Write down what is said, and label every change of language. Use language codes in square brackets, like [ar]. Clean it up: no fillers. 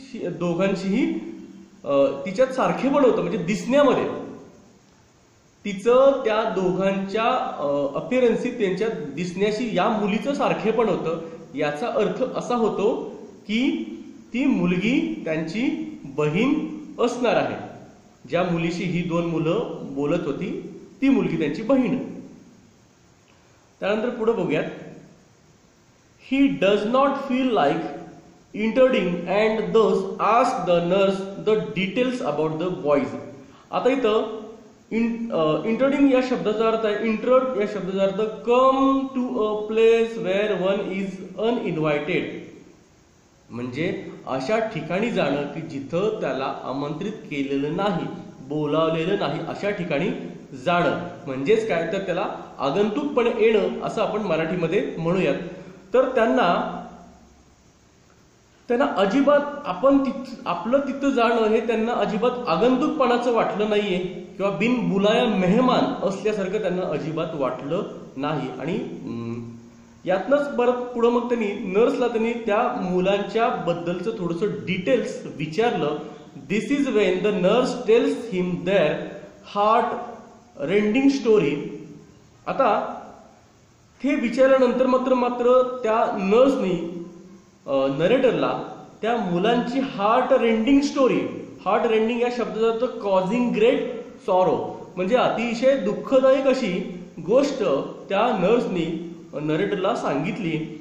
[mr] दोघांशीही तिच्यात सारखे पण होतं, म्हणजे दिसण्यामध्ये तिचं त्या दोघांच्या अपिअरन्सी, त्यांच्या दिसण्याशी या मुलीचं सारखे पण होतं. याचा अर्थ असा होतो की ती मुलगी त्यांची बहीण असणार आहे. ज्या मुलीशी ही 2 मुलं बोलत होती ती मुलगी त्यांची बहीण. त्यानंतर पुढे बघूयात. [en] He does not feel like intruding and thus ask the nurse the details about the boys. [mr] आता इथं इंटरडिंग या शब्दाचा अर्थ आहे, इंटरड या शब्दाचा अर्थ [en] Come to a place where one is uninvited. [mr] म्हणजे अशा ठिकाणी जाणं की जिथं त्याला आमंत्रित केलेलं नाही, बोलावलेलं नाही, अशा ठिकाणी जाणं म्हणजेच काय तर त्याला आगंतुकपणे येणं असं आपण मराठीमध्ये म्हणूयात. तर त्यांना अजिबात आपलं तिथं जाणं हे त्यांना अजिबात आगंतुकपणाचं वाटलं नाहीये किंवा [hi] बिन बुलाया मेहमान [mr] असल्यासारखं त्यांना अजिबात वाटलं नाही. आणि यातनंच परत पुढं मग नर्सला त्या मुलांच्या बद्दलचं थोडंसं डिटेल्स विचारलं. [en] This is when the nurse tells him their heart rending story. [mr] आता हे विचारल्यानंतर मात्र त्या नर्सनी नरेटरला त्या मुलांची heart rending story, heart rending या शब्दाचा अर्थ [en] causing great sorrow [mr] म्हणजे अतिशय दुःखदायक अशी गोष्ट त्या नर्सनी नरेटरला सांगितली.